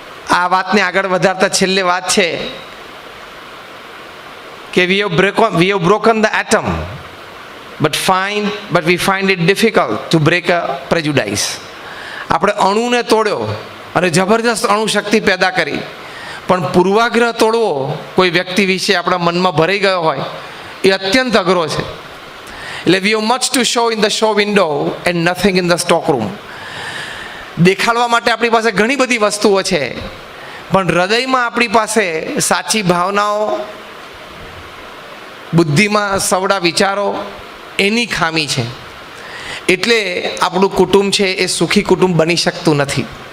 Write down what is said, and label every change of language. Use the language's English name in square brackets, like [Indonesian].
[Gujarati] આ વાતને આગળ વધારતા છેલ્લે વાત છે કે [English] we have broken the atom, but we find it difficult to break a prejudice. [Gujarati] આપણે અણુને તોડ્યો અને જબરજસ્ત અણુ શક્તિ પેદા કરી, પણ પૂર્વાગ્રહ તોડવો કોઈ વ્યક્તિ વિશે આપણા મનમાં ભરાઈ ગયો હોય એ અત્યંત અઘરો છે. એટલે [English] we have much to show in the show window and nothing in the stock room. [Gujarati] દેખાડવા માટે આપણી પાસે ઘણી બધી વસ્તુઓ છે, પણ હૃદયમાં આપણી પાસે સાચી ભાવનાઓ, બુદ્ધિમાં સવડા વિચારો એની ખામી છે. એટલે આપણું કુટુંબ છે એ સુખી કુટુંબ બની શકતું નથી.